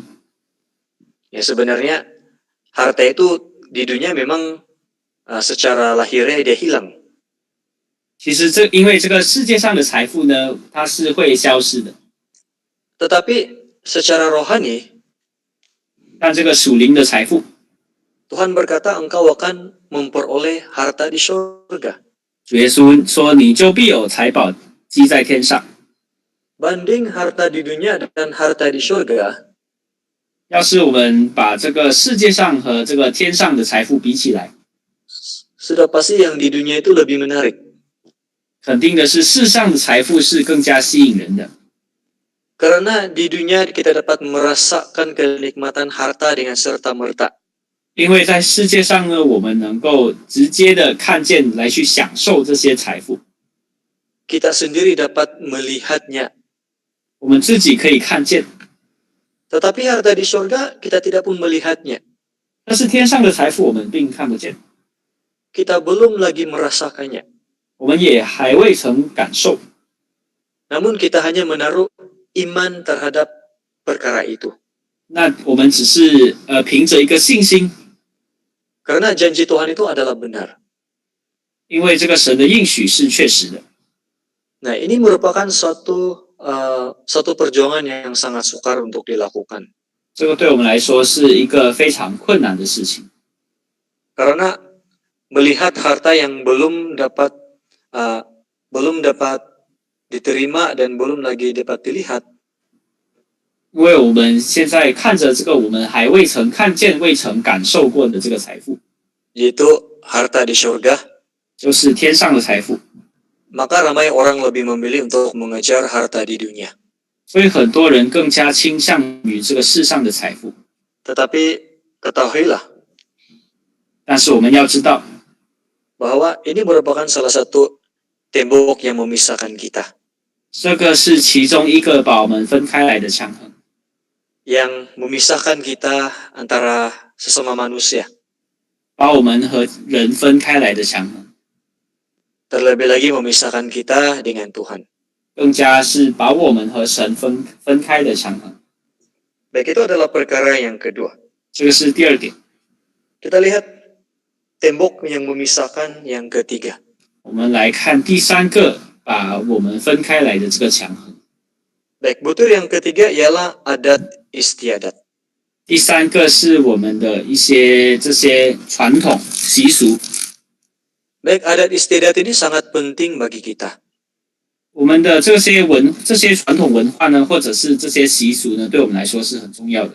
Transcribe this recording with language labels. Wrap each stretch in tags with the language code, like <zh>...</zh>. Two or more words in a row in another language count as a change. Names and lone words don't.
<ms>Ya sebenarnya harta itu di dunia memang secara lahirnya dia hilang.</ms> <zh>其实因为这个世界上的财富呢，它是会消失的，</zh> <ms>Tetapi secara rohani,</ms> <zh>但这个属灵的财富，</zh> <ms>Tuhan berkata engkau akan memperoleh harta di surga.</ms> <zh>主耶稣说你就必有财宝积在天上。</zh> <ms>Banding harta di dunia dan harta di surga,</ms> <zh>要是我们把这个世界上和这个天上的财富比起来，</zh> <ms>sudah pasti yang di dunia itu lebih menarik.</ms> <zh>肯定的是世上的财富是更加吸引人的。</zh> <ms>Karena di dunia kita dapat merasakan kenikmatan harta dengan serta-merta.</ms> <zh>因为在世界上呢，我们能够直接的看见来去享受这些财富，</zh> <ms>Kita sendiri dapat melihatnya.</ms> <zh>我们自己可以看见。</zh> <ms>Tetapi harta di surga kita tidak pun melihatnya.</ms> <zh>但是天上的财富我们并看不见，</zh> <ms>Kita belum lagi merasakannya.</ms> <zh>我们也还未曾感受。</zh> <ms>Namun kita hanya menaruh iman terhadap perkara itu.</ms> <zh>那我们只是凭着一个信心，</zh> <ms>Karena janji Tuhan itu adalah benar.</ms> <zh>因为这个神的应许是确实的。</zh> <ms>Nah, ini merupakan satu perjuangan yang sangat sukar untuk dilakukan.</ms> <zh>这个对我们来说是一个非常困难的事情，</zh> <ms>Karena melihat harta yang belum dapat diterima dan belum lagi dapat dilihat,</ms> <zh>因为我们现在看着这个我们还未曾看见、未曾感受过的这个财富，</zh> <ms>yaitu harta di surga,</ms> <zh>就是天上的财富，</zh> <ms>maka ramai orang lebih memilih untuk mengejar harta di dunia.</ms> <zh>所以很多人更加倾向于这个世上的财富。</zh> <ms>Tetapi ketahuilah</ms> <zh>但是我们要知道，</zh> <ms>bahwa ini merupakan salah satu tembok yang memisahkan kita,</ms> <zh>这个是其中一个把我们分开来的墙横，</zh> <ms>yang memisahkan kita antara sesama manusia.</ms> <zh>把我们和人分开来的墙横，</zh> <ms>Terlebih lagi memisahkan kita dengan Tuhan.</ms> <zh>更加是把我们和神分开的墙横。</zh> <ms>Baik, itu adalah perkara yang kedua.</ms> <zh>这个是第二点。</zh> <ms>Kita lihat tembok yang memisahkan yang ketiga.</ms> <zh>我们来看第三个把我们分开来的这个墙横。</zh> <ms>Baik, butir yang ketiga ialah adat istiadat.</ms> <zh>第三个是我们的一些这些传统习俗，</zh> <ms>Baik, adat istiadat ini sangat penting bagi kita.</ms> <zh>我们的这些传统文化呢，或者是这些习俗呢，对我们来说是很重要的。</zh>